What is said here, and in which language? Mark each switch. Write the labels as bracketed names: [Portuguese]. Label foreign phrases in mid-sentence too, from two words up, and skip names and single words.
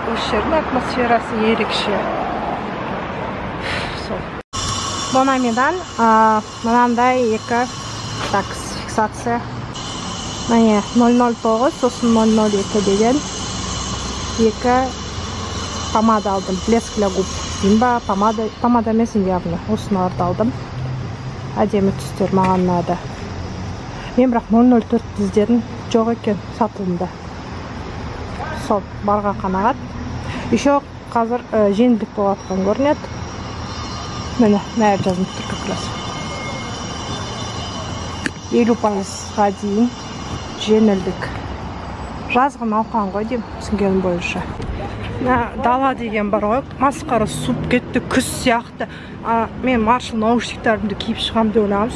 [Kazakh] Осы жердің атмосферасы ерекше. Сол. Бонамидан мынандай екі такс фиксация. Міне 009, сосын 002 деген екі помада алдым. [Russian] Блеск для губ. [Kazakh] Зимба помада емес явно. Осынарды алдым. Әдемі түстер маған ұнады. Мен бірақ 004 іздедім, жоқ екен сатылымда. Сол, барға қанағат. Еще қазір жеңілдік болатқан көрінеді. Міне, мәр жазылып тұр [Russian] как раз. [Kazakh] 50%-ға дейін жеңілдік. Жазғы науқан ғой деймін, түсінгенім бойынша. Дала деген бар ғой, масқара суып кетті, күз сияқты. Мен маршал наушниктарымды киіп шығам деп ойлағам.